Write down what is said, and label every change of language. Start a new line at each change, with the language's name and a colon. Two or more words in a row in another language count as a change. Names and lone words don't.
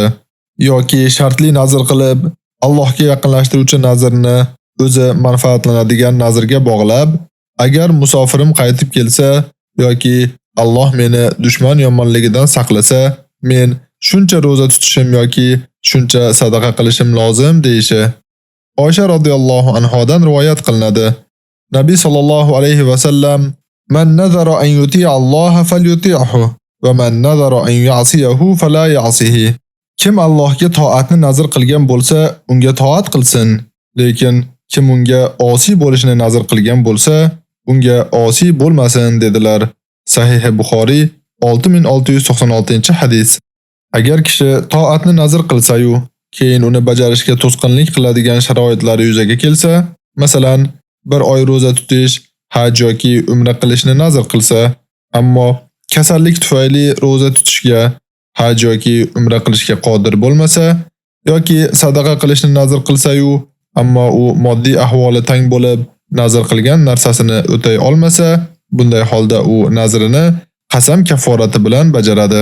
Uzbek: Yoki shartli nazr qilib, Allohga yaqinlashtiruvchi nazrni o'zi manfaatlanadigan nazrga bog'lab, agar musofirim qaytib kelsa yoki Alloh meni dushman yomonligidan saqlasa, men shuncha roza tutishim yoki shuncha sadaqa qilishim lozim deyishi. Oysha
Arabic: رضي الله عنها
Uzbek: rivoyat qilinadi.
Arabic: النبي صلى الله عليه وسلم من نذر أن يطيع الله فليطعه ومن نذر أن يعصيه فلا يعصه."
Uzbek: Kim Allohga toatni nazr qilgan bo'lsa, unga toat qilsin, lekin kim unga osiy bo'lishni nazr qilgan bo'lsa, unga osiy bo'lmasin dedilar. Sahih Buxoriy 6696-hadis. Agar kishi toatni nazr qilsa-yu, keyin uni bajarishga to'sqinlik qiladigan sharoitlar yuzaga kelsa, masalan, bir oy roza tutish, haj yoki umra qilishni nazr qilsa, ammo kasallik tufayli roza tutishga, haj yoki umra qilishga qodir bo'lmasa, yoki sadaqa qilishni nazr qilsa-yu, ammo u moddiy ahvoli tang bo'lib, nazr qilgan narsasini o'tay olmasa, bunday holda u nazrini qasam kafforati bilan bajaradi.